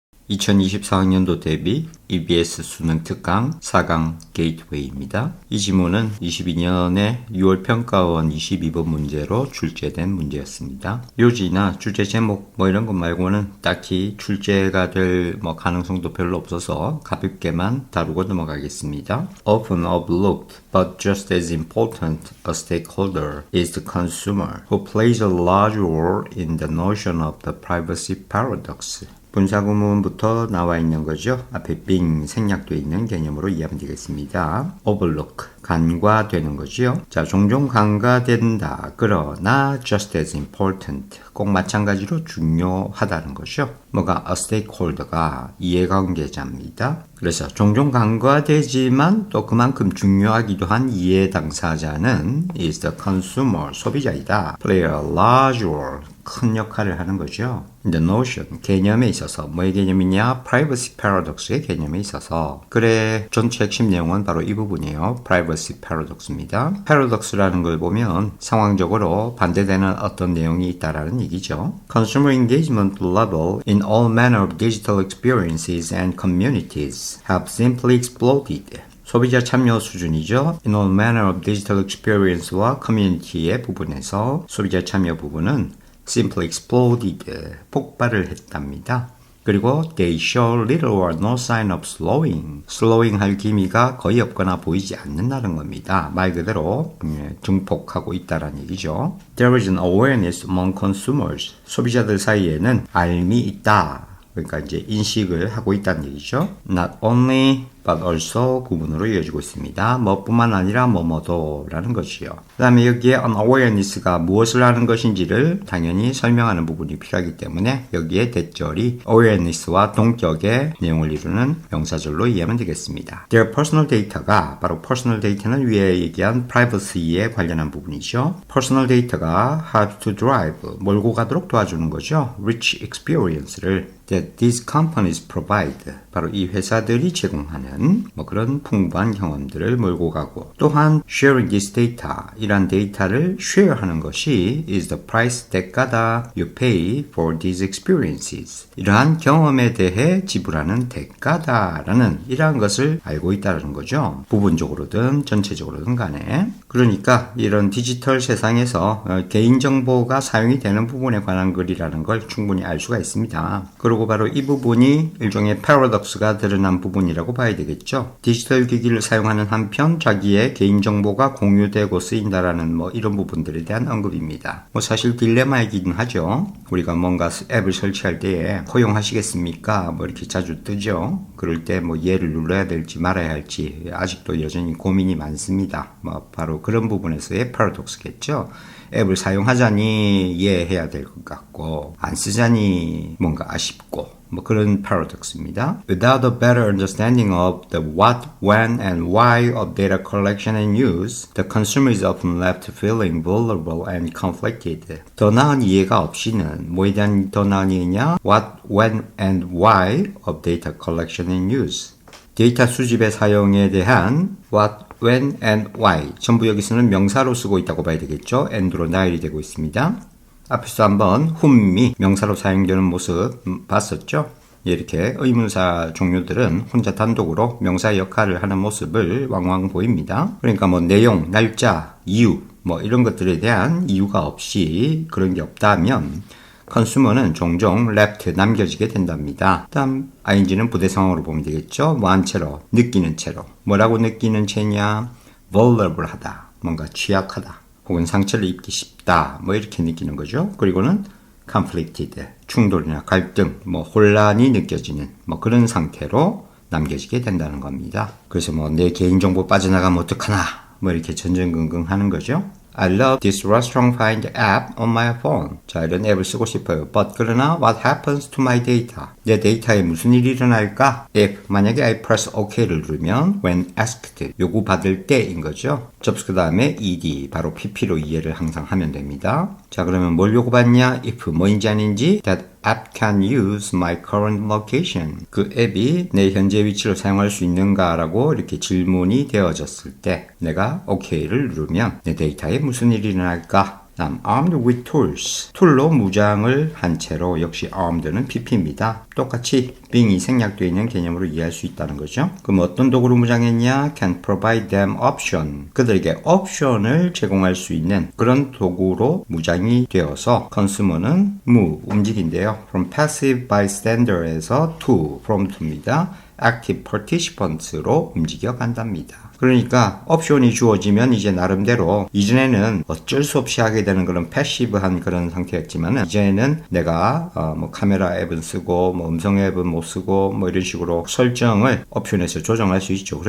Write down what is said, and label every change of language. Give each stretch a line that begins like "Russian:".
Korean: 2024학년도 대비 EBS 수능 특강 4강 게이트웨이입니다. 이 지문은 22년에 6월 평가원 22번 문제로 출제된 문제였습니다. 요지나 주제 제목 이런 것 말고는 딱히 출제가 될 가능성도 별로 없어서 가볍게만 다루고 넘어가겠습니다.
English: Often overlooked but just as important a stakeholder is the consumer, who plays a large role in the notion of the privacy paradox.
Korean: 분사구문부터 나와 있는 거죠. 앞에 being 생략되어 있는 개념으로 이해하면 되겠습니다. overlook, 간과되는 거죠. 자, 종종 간과된다. 그러나
English: just as important,
Korean: 꼭 마찬가지로 중요하다는 거죠. 뭐가 a stakeholder가 이해관계자입니다. 그래서 종종 간과되지만 또 그만큼 중요하기도 한 이해 당사자는
English: is the consumer,
Korean: 소비자이다.
English: play a large role,
Korean: 큰 역할을 하는 거죠. The notion, 개념에 있어서 뭐의 개념이냐?
English: privacy paradox
Korean: 의 개념에 있어서. 글의 전체 핵심 내용은 바로 이 부분이에요. privacy paradox입니다. paradox라는 걸 보면 상황적으로 반대되는 어떤 내용이 있다라는 얘기죠.
English: Consumer engagement level in all manner of digital experiences and communities have simply exploded.
Korean: 소비자 참여 수준이죠.
English: In all manner of digital experience와 community의 부분에서
Korean: 소비자 참여 부분은
English: simply exploded,
Korean: 폭발을 했답니다. 그리고
English: they show little or no sign of slowing. slowing
Korean: 할 기미가 거의 없거나 보이지 않는다는 겁니다. 말 그대로 증폭하고 있다는 얘기죠.
English: There is an awareness among consumers.
Korean: 소비자들 사이에는 알미 있다. 그러니까 이제 인식을 하고 있다는 얘기죠. Not only but also 구문으로 이어지고 있습니다. 뭐뿐만 아니라 뭐뭐도라는 것이요. 그 다음에 여기에 unawareness가 무엇을 하는 것인지를 당연히 설명하는 부분이 필요하기 때문에 여기에 대절이 awareness와 동격의 내용을 이루는 명사절로 이해하면 되겠습니다.
English: Their personal data가 바로 personal data는
Korean: 위에 얘기한
English: privacy에 관련한 부분이죠. personal data가 help to drive,
Korean: 몰고 가도록 도와주는 거죠.
English: rich experience를 that these companies provide,
Korean: 바로 이 회사들이 제공하는 그런 풍부한 경험들을 몰고
English: 가고, 또한 sharing this data, 이란 데이터를 share하는 것이 is the price,
Korean: 대가다
English: you pay for these experiences.
Korean: 이러한 경험에 대해 지불하는 대가다라는 이러한 것을 알고 있다는 거죠. 부분적으로든 전체적으로든 간에. 그러니까 이런 디지털 세상에서 개인정보가 사용이 되는 부분에 관한 글이라는 걸 충분히 알 수가 있습니다. 그리고 바로 이 부분이 일종의 패러독스가 드러난 부분이라고 봐야 되겠죠. 디지털 기기를 사용하는 한편 자기의 개인정보가 공유되고 쓰인다라는 이런 부분들에 대한 언급입니다. 사실 딜레마이긴 하죠. 우리가 뭔가 앱을 설치할 때에 허용하시겠습니까? 이렇게 자주 뜨죠. 그럴 때 예를 눌러야 될지 말아야 할지 아직도 여전히 고민이 많습니다. 바로 그런 부분에서의 패러독스겠죠. 앱을 사용하자니 이해해야 될 것 같고 안 쓰자니 뭔가 아쉽고 그런 paradox입니다.
English: Without a better understanding of the what, when, and why of data collection and use, the consumer is often left feeling vulnerable and conflicted.
Korean: 더 나은 이해가 없이는 뭐에 대한 더 나은 이해냐?
English: What, when, and why of data collection and use.
Korean: 데이터 수집의 사용에 대한 what, when, and why. 전부 여기서는 명사로 쓰고 있다고 봐야 되겠죠. and로 나열이 되고 있습니다. 앞에서 한번 whom이 명사로 사용되는 모습 봤었죠. 이렇게 의문사 종류들은 혼자 단독으로 명사 역할을 하는 모습을 왕왕 보입니다. 그러니까 내용, 날짜, 이유 이런 것들에 대한 이유가 없이 그런 게 없다면 컨슈머는 종종 left, 남겨지게 된답니다. 다음
English: ing
Korean: 는 부대 상황으로 보면 되겠죠. 한 채로, 느끼는 채로. 뭐라고 느끼는 채냐? vulnerable 하다, 뭔가 취약하다, 혹은 상처를 입기 쉽다, 이렇게 느끼는 거죠. 그리고는 conflicted, 충돌이나 갈등, 혼란이 느껴지는 그런 상태로 남겨지게 된다는 겁니다. 그래서 내 개인정보 빠져나가면 어떡하나 이렇게 전전긍긍 하는 거죠.
English: I love this restaurant find app on my phone.
Korean: 자, 이런 앱을 쓰고 싶어요.
English: But
Korean: 그러나
English: what happens to my data?
Korean: 내 데이터에 무슨 일이 일어날까? If 만약에
English: I press OK
Korean: 를 누르면
English: when asked,
Korean: 요구받을 때인 거죠. 접수 그 다음에 ed, 바로 pp로 이해를 항상 하면 됩니다. 자, 그러면 뭘 요구받냐?
English: If 뭐인지 아닌지 that app can use my current location.
Korean: 그 앱이 내 현재 위치를 사용할 수 있는가라고 이렇게 질문이 되어졌을 때 내가 OK를 누르면 내 데이터에 무슨 일이 일어날까?
English: 다음 armed with tools.
Korean: 툴로 무장을 한 채로 역시 armed는 pp입니다. 똑같이 being이 생략되어 있는 개념으로 이해할 수 있다는 거죠. 그럼 어떤 도구로 무장했냐?
English: can provide them option.
Korean: 그들에게 옵션을 제공할 수 있는 그런 도구로 무장이 되어서
English: consumer
Korean: 는 move, 움직인데요.
English: from passive bystander
Korean: 에서
English: to, from to입니다.
Korean: active participants로 움직여 간답니다. 그러니까 옵션이 주어지면 이제 나름대로 이전에는 어쩔 수 없이 하게 되는 그런 패시브한 그런 상태였지만은 이제는 내가 뭐 카메라 앱은 쓰고 뭐 음성 앱은 못 쓰고 뭐 이런 식으로 설정을 옵션에서 조정할 수 있죠.